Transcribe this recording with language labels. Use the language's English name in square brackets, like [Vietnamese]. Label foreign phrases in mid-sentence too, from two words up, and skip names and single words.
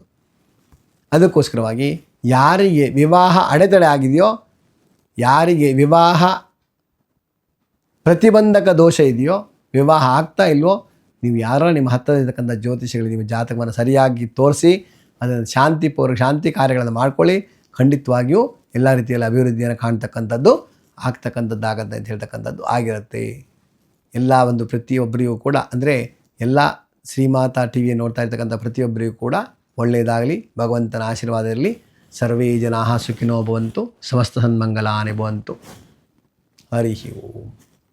[Kannada] ಅದಕ್ಕೋಸ್ಕರವಾಗಿ ಯಾರಿಗೆ ವಿವಾಹ ಅಡೆತಡೆ ಆಗಿದೆಯೋ, ಯಾರಿಗೆ ವಿವಾಹ ಪ್ರತಿಬಂಧಕ ದೋಷ ಇದೆಯೋ, ವಿವಾಹ ಆಗ್ತಾ ಇಲ್ವೋ, ನೀವು ಯಾರೋ ನಿಮ್ಮ ಹತ್ತಿರತಕ್ಕಂಥ ಜ್ಯೋತಿಷಿಗಳಿಗೆ ನಿಮ್ಮ ಜಾತಕವನ್ನು ಸರಿಯಾಗಿ ತೋರಿಸಿ ಅದನ್ನು ಶಾಂತಿ ಕಾರ್ಯಗಳನ್ನು ಮಾಡ್ಕೊಳ್ಳಿ. ಖಂಡಿತವಾಗಿಯೂ ಎಲ್ಲ ರೀತಿಯಲ್ಲಿ ಅಭಿವೃದ್ಧಿಯನ್ನು ಕಾಣ್ತಕ್ಕಂಥದ್ದು ಆಗ್ತಕ್ಕಂಥದ್ದಾಗತ್ತೆ ಅಂತ ಹೇಳ್ತಕ್ಕಂಥದ್ದು ಆಗಿರುತ್ತೆ. ಎಲ್ಲ ಒಂದು ಪ್ರತಿಯೊಬ್ಬರಿಗೂ ಕೂಡ ಅಂದರೆ ಎಲ್ಲ ಶ್ರೀಮಾತಾ ಟಿ ವಿ ನೋಡ್ತಾ ಇರ್ತಕ್ಕಂಥ ಪ್ರತಿಯೊಬ್ಬರಿಗೂ ಕೂಡ ಒಳ್ಳೆಯದಾಗಲಿ, ಭಗವಂತನ ಆಶೀರ್ವಾದ ಇರಲಿ. [Sanskrit] ಸರ್ವೇ ಜನಾಃ ಸುಖಿನೋ ಭವಂತು, ಸಮಸ್ತ ಸನ್ಮಂಗಲಾನಿ ಭವಂತು. ಹರಿ ಓಂ.